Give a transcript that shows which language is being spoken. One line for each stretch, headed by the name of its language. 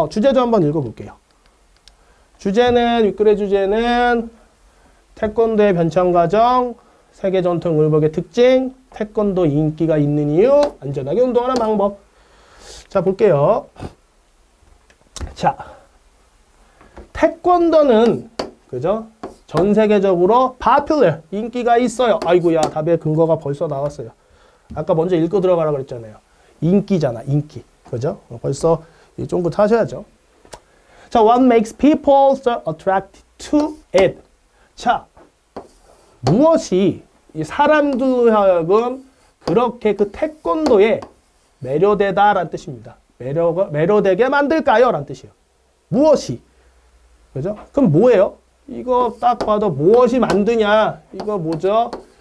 Korean: 주제도 한번 읽어볼게요. 주제는, 윗글의 주제는 태권도의 변천 과정, 세계 전통 의복의 특징, 태권도 인기가 있는 이유, 안전하게 운동하는 방법. 자, 볼게요. 자, 태권도는 그죠? 전 세계적으로 popular, 인기가 있어요. 아이고야, 답의 근거가 벌써 나왔어요. 아까 먼저 읽고 들어가라 그랬잖아요. 인기잖아, 인기. 그죠? 벌써 쫑긋 하셔야죠.
English: 자, what makes people so attracted to it?
Korean: 자, 무엇이 이 사람들 하여금 그렇게 그 태권도에 매료되다라는 뜻입니다. 매료되게 만들까요? 라는 뜻이에요. 무엇이? 그죠? 그럼 뭐예요? 이거 딱 봐도 무엇이 만드냐? 이거 뭐죠?